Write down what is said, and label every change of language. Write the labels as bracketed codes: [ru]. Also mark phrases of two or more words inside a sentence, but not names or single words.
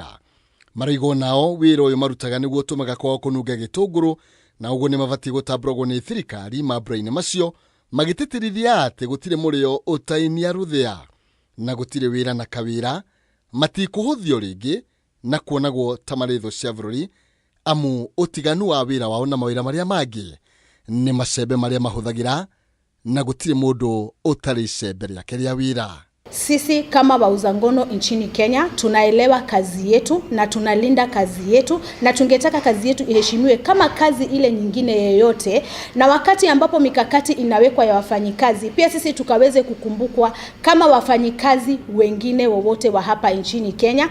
[ki] Maraigo nao wĩra ũyũ marutaga nĩguo ũtũmaga kwao kũnunga gĩtũngũrũ, na ũguo nĩ mabatiĩ gũtambũragwo nĩ thirikari mambũra-inĩ macio magĩtĩtĩrithia atĩ gũtirĩ mũrĩo ũtainia rũthĩa na gũtirĩ wĩra na kawĩra matikũhũthio rĩngĩ na kuonagwo ta marĩ thũ cia bũrũri amu ũtiganu wa wĩra wao na mawĩra marĩa mangĩ nĩ macembe marĩa mahũthagĩra na gũtirĩ mũndũ ũtarĩ icembe rĩake rĩa wĩra. [sw] Sisi kama wauza ngono nchini Kenya tunaelewa kazi yetu na tunalinda kazi yetu, na tungetaka kazi yetu iheshimiwe kama kazi ile nyingine yoyote, na wakati ambapo mikakati inawekwa ya wafanyikazi pia sisi tukaweze kukumbukwa kama wafanyikazi wengine wowote wa hapa nchini Kenya.